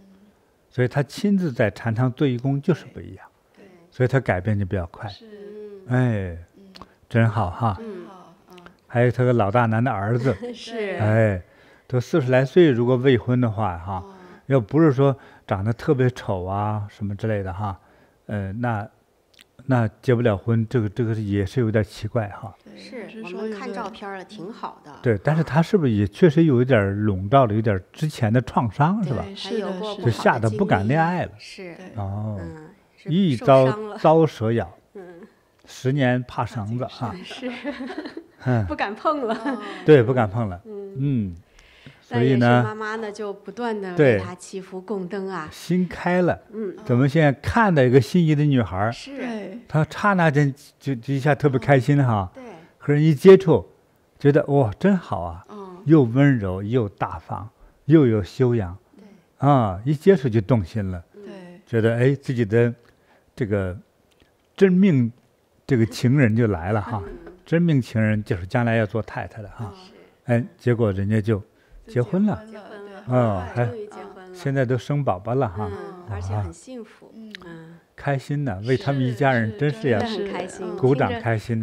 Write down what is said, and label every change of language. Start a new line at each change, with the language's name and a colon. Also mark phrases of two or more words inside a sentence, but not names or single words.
Chinese: 所以他親自在禪堂做義工就是不一樣，所以他改變就比較快。哎，真好哈。還有他個老大難的兒子，哎，都40來歲，如果未婚的話哈，要不是說長得特別醜啊什麼之類的哈，那結不了婚，這個也是有點奇怪哈。是我們看照片了，挺好的。對，但是他是不是也確實有一點籠罩了有點之前的創傷，是吧？是有過，就嚇得不敢戀愛了。是哦，一遭蛇咬，10年怕繩子哈。是，不敢碰了。對，不敢碰了。所以呢，媽媽呢就不斷的為他祈福供燈啊，心開了。怎麼現在看到一個心儀的女孩，是，他剎那間就一下特別開心哈。對。和人一接觸，覺得哇真好啊，又溫柔又大方，又有修養，一接觸就動心了，覺得哎自己的這個真命這個情人就來了哈，真命情人就是將來要做太太的哈，哎，結果人家就結婚了，還現在都生寶寶了哈，而且很幸福，開心的，為他們一家人真是要鼓掌開心，